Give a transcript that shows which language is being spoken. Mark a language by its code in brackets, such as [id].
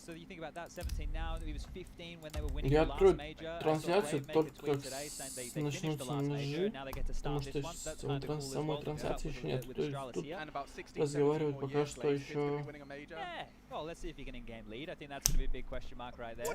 [en] So you think about that, 17 now, he was 15 when they were winning the last major. [ru] Трансляцию только как начнутся ножи, потому что самой трансляции еще нет. То есть тут разговаривают пока что еще... [en] Well, let's see if he can in-game lead. I think that's going to be a big question mark right there.